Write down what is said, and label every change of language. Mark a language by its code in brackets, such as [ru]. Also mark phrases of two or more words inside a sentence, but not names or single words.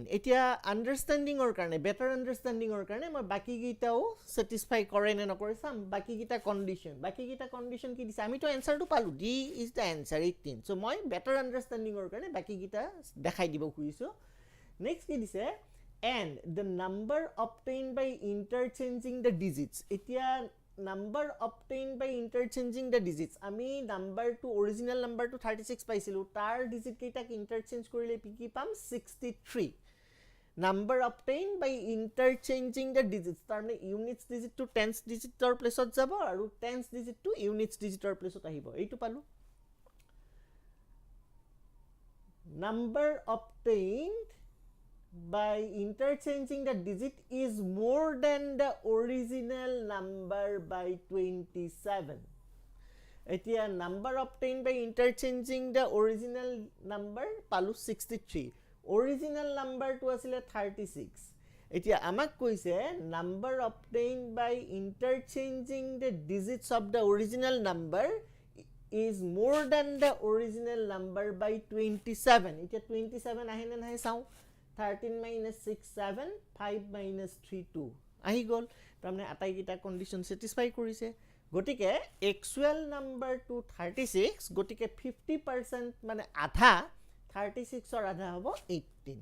[as] এতিয়া আন্ডাৰষ্টেণ্ডিংৰ কাৰণে [en] better understandingৰ [as] কাৰণে মই বাকি গিটাও স্যাটিসফাই কৰে নে নকৰে চাম. বাকি গিটা কন্ডিশন কি দিছে, আমিতো এনসাৰটো পালো, [en] D is the answer [as] 18. সো মই [en] better understandingৰ [as] কাৰণে বাকি গিটা দেখাই দিব খুজিছো. নেক্সট কি দিছে, [en] and the number obtained by interchanging the digits. এতিয়া number obtained by interchanging the digits, [as] আমি নাম্বাৰটো [en] original numberটো [as] 36 পাইছিলো, তাৰ ডিজিট কেইটাক ইন্টাৰচেঞ্জ কৰিলে কি পাম 63. [en] number obtained by interchanging the digits, [as] তাৰমানে [en] units digitটো tens digitৰ [as] প্লেছত যাব আৰু [en] tens digitটো units digitৰ [as] প্লেছত আহিব. এইটো পালো. [en] number obtained by interchanging the digit is more than the original number by 27. এতিয়া number obtained by interchanging the original number পালো 63. original number [as] to আছিলে 36. এতিয়া আমাক কৈছে [en] number obtained by interchanging the digits of the original number is more than the original number by 27. [as] এতিয়া 27 আহে নে নাহে চাও. 13 minus 6 7, 5 minus 3 2 আহি গল. তাৰমানে আটাই কিটা কন্ডিশন স্যাটিসফাই কৰিছে. গটিকে [en] actual numberটো [as] 36, গটিকে 50% মানে আধা 36 ৰ আধা হ'ব 18.